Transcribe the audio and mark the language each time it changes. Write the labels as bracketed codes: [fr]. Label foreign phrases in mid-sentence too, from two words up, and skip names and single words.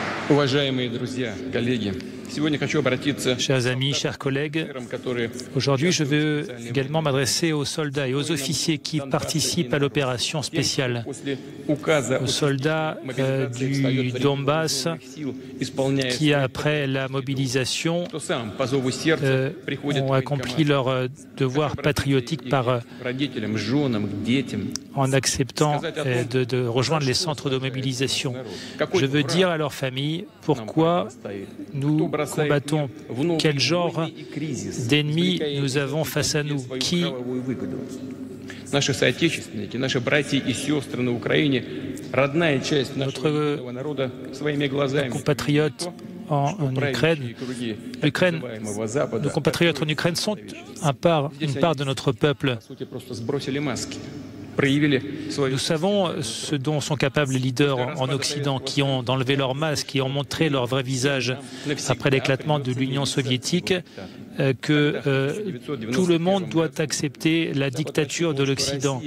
[ru] Уважаемые друзья, коллеги, сегодня хочу обратиться [fr] Chers amis, chers collègues, [ru] к которые [fr] aujourd'hui je veux également m'adresser aux soldats et aux officiers qui participent à l'opération spéciale, aux soldats du Donbass qui, après la mobilisation, ont accompli leur devoir patriotique en acceptant de rejoindre les centres de mobilisation. Je veux dire à leurs familles pourquoi nous combattons, quel genre d'ennemis nous avons face à nous, qui [ru] Наши соотечественники, наши братья и сестры на Украине, родная часть нашего народа своими глазами. [fr] Compatriotes en Ukraine, nos compatriotes en Ukraine sont une part de notre peuple. Nous savons ce dont sont capables les leaders en Occident qui ont enlevé leur masque, qui ont montré leur vrai visage après l'éclatement de l'Union soviétique, que tout le monde doit accepter la dictature de l'Occident.